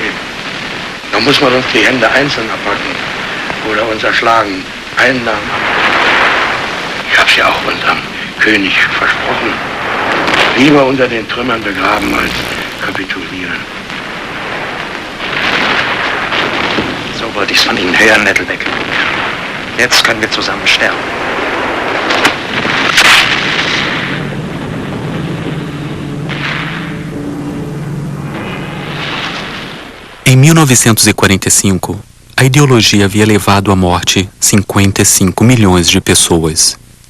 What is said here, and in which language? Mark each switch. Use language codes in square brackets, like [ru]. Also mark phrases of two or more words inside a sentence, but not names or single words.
[de] Da muss man uns die Hände einzeln abhacken oder uns erschlagen, einen nach dem anderen. Ich hab's ja auch unserem König versprochen. Lieber unter den Trümmern begraben als kapitulieren. So wollte ich's von Ihnen hören, Nettelbeck. Jetzt können wir zusammen sterben. [pt] Em 1945, a ideologia havia levado à morte 55 milhões de pessoas.